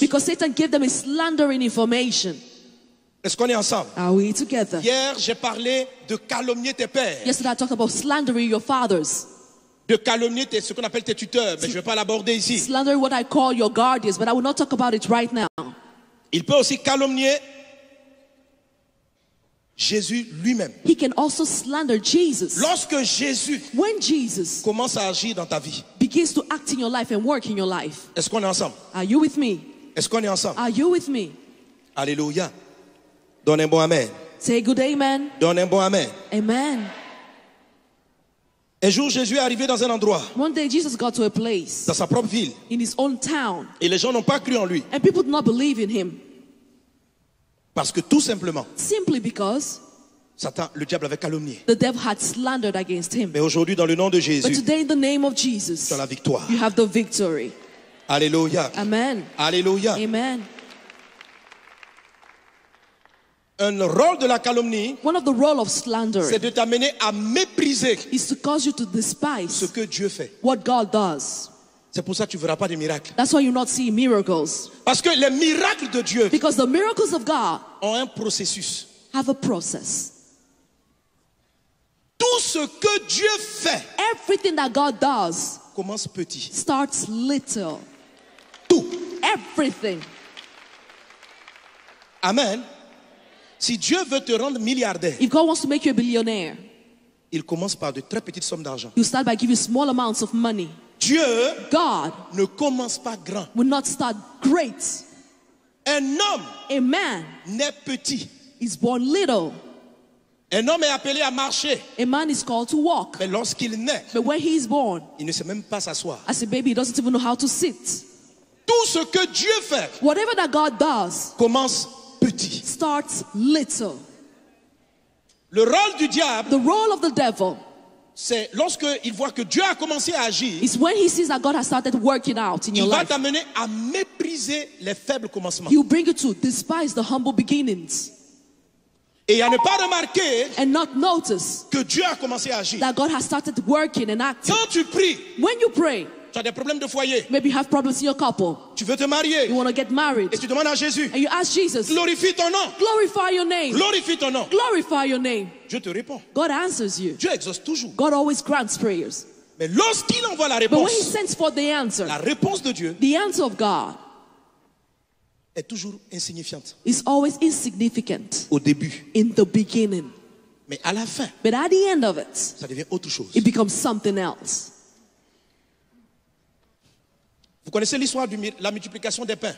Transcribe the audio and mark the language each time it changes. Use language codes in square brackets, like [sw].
[en] because Satan gave them a slandering information. [fr] Est-ce qu'on est ensemble? [en] Are we together? [fr] Hier, j'ai parlé de calomnier tes pères, [en] Yesterday I talked about slandering your fathers, [fr] de calomnier ce qu'on appelle tes tuteurs, mais je ne vais pas l'aborder ici. [en] slandering what I call your guardians, but I will not talk about it right now. [fr] Il peut aussi calomnier Jésus lui-même. [en] He can also slander Jesus. [fr] Lorsque Jésus [en] When Jesus [fr] commence à agir dans ta vie, [en] begins to act in your life and work in your life. [fr] est-ce qu'on est ensemble? [en] Are you with me? [fr] Est-ce qu'on est ensemble? [en] Are you with me? [fr] Alléluia. Donne un bon amen. [en] Say good amen. [fr] Donne un bon amen. [en] Amen. [fr] Un jour, Jésus est arrivé dans un endroit, [en] One day Jesus got to a place [fr] dans sa propre ville, [en] in his own town, [fr] et les gens n'ont pas cru en lui. [en] and people did not believe in him [fr] Parce que tout simplement, [en] simply because [fr] Satan, le diable avait calomnié. [en] the devil had slandered against him. [fr] Mais aujourd'hui, dans le nom de [en] But [fr] Jésus, [en] today, in the name of Jesus, [fr] tu as la victoire. [en] you have the victory. [fr] Alléluia. [en] Amen. [fr] Alléluia. [en] Amen. [fr] Un rôle de la calomnie, [en] One of the role of slander [fr] c'est de t'amener à mépriser [en] is to cause you to [fr] ce [en] despise [fr] que Dieu fait. [en] what God does. [fr] C'est pour ça que tu ne verras pas de miracles. [en] That's why you not see miracles. [fr] Parce que les miracles de Dieu [en] Because the miracles of God [fr] ont un processus. [en] have a process. [fr] Tout ce que Dieu fait [en] Everything that God does [fr] commence petit. [en] starts little. [fr] Tout. [en] Everything. Amen. [fr] Si Dieu veut te rendre milliardaire, [en] If God wants to make you a billionaire, [fr] il commence par de très petites sommes d'argent. [en] you start by giving small amounts of money. [fr] Dieu [en] God [fr] ne commence pas grand. [en] will not start great. [fr] Un homme [en] A man [fr] naît petit. [en] is born little. [fr] Un homme est appelé à marcher. [en] A man is called to walk. [fr] Mais lorsqu'il naît, [en] But when he is born, [fr] il ne sait même pas s'asseoir. [en] as a baby, he doesn't even know how to sit. [fr] Tout ce que Dieu fait [en] Whatever that God does [fr] commence petit. [en] starts little. [fr] Le rôle du diable, [en] The role of the devil [fr] c'est lorsqu'il voit que Dieu a commencé à agir, [en] is when he sees that God has started working out in your [fr] il va [en] life. [fr] t'amener à mépriser les faibles commencements. [en] He will bring you to despise the humble beginnings [fr] Et à ne pas remarquer [en] and not notice [fr] que Dieu a commencé à agir. [en] that God has started working and acting. [fr] Quand tu pries, [en] When you pray, [fr] tu as des problèmes de foyer, [en] maybe you have problems in your couple, [fr] tu veux te marier, [en] you want to get married, [fr] et tu demandes à Jésus, [en] and you ask Jesus, [fr] glorifie ton nom, [en] glorify your name, [fr] glorifie ton nom. [en] glorify your name. [fr] Dieu te répond. [en] God answers you. [fr] Dieu exauce toujours. [en] God always grants prayers. [fr] Mais lorsqu'il envoie la [en] But when he [fr] réponse, [en] sends forth the answer, [fr] la réponse de Dieu [en] the answer of God [fr] est toujours insignifiante [en] is always insignificant [fr] au début. [en] in the beginning. [fr] Mais à la fin, [en] But at the end of it, [fr] ça devient autre chose. [en] it becomes something else. [fr] Vous connaissez l'histoire de la multiplication des pains.